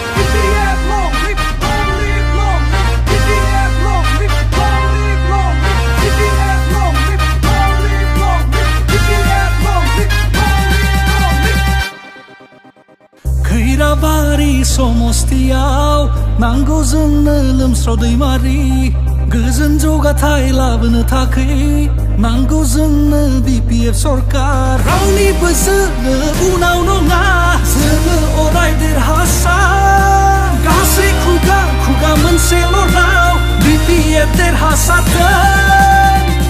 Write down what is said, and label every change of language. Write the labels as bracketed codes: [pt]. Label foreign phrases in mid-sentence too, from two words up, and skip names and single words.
[en] BPF long live, long live, long live. BPF long live, long live, long live. BPF long live, long live, long live. BPF long live, long live, long live. [brx] Khairavari somostiau Nango जोंनो लोमस्राव दैमारि गोजोन जौगाथाय लाबोनो थाखै नांगौ जोंनो BPF सरकार रावनिबो जोङो उनाव नङा जोङो अराय देरहासार गासै खुगा खुगा मोनसेल' राव BPF देरहासारथों